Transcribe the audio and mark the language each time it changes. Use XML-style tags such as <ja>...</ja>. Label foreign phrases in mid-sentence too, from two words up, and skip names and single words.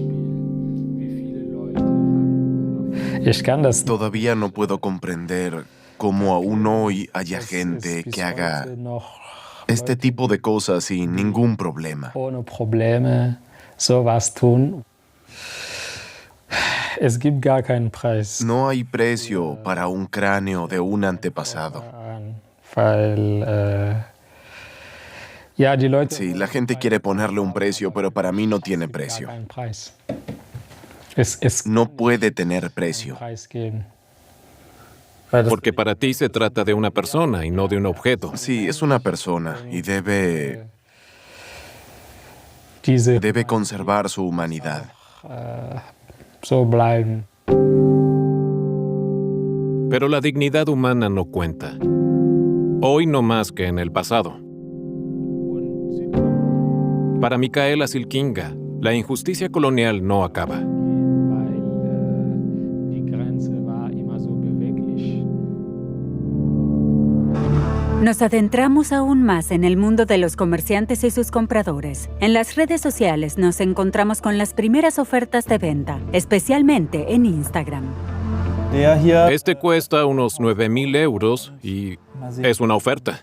<es>Todavía no puedo comprender cómo aún hoy haya gente que haga este tipo de cosas sin ningún problema.</es> <de>Ohne Probleme sowas tun. Es gibt gar keinen Preis.</de> <es>No hay precio para un cráneo de un antepasado.</es> <de>Weil, ja, die Leute.</de> <es>Sí, la gente quiere ponerle un precio, pero para mí no tiene precio.</es> <de>Keinen Preis. Es</de> <es>No puede tener precio.</es> <de>Preis geben.</de> <es>Porque para ti se trata de una persona y no de un objeto. Sí, es una persona y debe</es> <de>Diese</de> <es>conservar su humanidad.</es> <de>so bleiben.</de> <es>Pero la dignidad humana no cuenta. Hoy no más que en el pasado. Para Micaela Silkinga, la injusticia colonial no acaba.</es> <de>Weil die Grenze war immer so beweglich.</de> <es>Nos adentramos aún más en el mundo de los comerciantes y sus compradores. En las redes sociales nos encontramos con las primeras ofertas de venta, especialmente en Instagram. Este cuesta unos 9.000 euros y es una oferta.</es>